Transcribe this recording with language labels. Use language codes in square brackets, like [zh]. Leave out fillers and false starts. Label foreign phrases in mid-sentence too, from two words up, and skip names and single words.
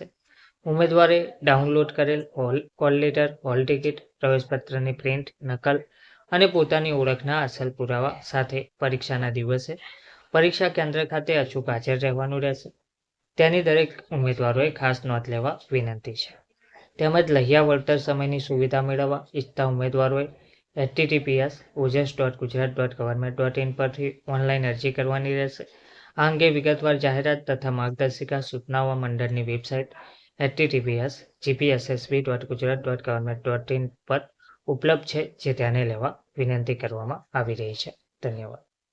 [gu] ઉમેદવારે ડાઉનલોડ કરેલ [en] call letter hall ticket [gu] પ્રવેશપત્રની પ્રિન્ટ નકલ અને પોતાની ઓળખના અસલ પુરાવા સાથે પરીક્ષાના દિવસે પરીક્ષા કેન્દ્ર ખાતે અચૂક હાજર રહેવાનું રહેશે. તેની દરેક ઉમેદવારોએ ખાસ નોંધ લેવા વિનંતી છે. તેમજ લહ્યા વળતર સમયની સુવિધા મેળવવા ઈચ્છતા ઉમેદવારોએ https://gujarat.government.in પરથી ઓનલાઈન અરજી કરવાની રહેશે. આ અંગે વિગતવાર જાહેરાત તથા માર્ગદર્શિકા સૂચનાઓ મંડળની વેબસાઇટ https://gpssb.gujarat.government.in પર ઉપલબ્ધ છે, જે ધ્યાને લેવા વિનંતી કરવામાં આવી રહી છે. ધન્યવાદ.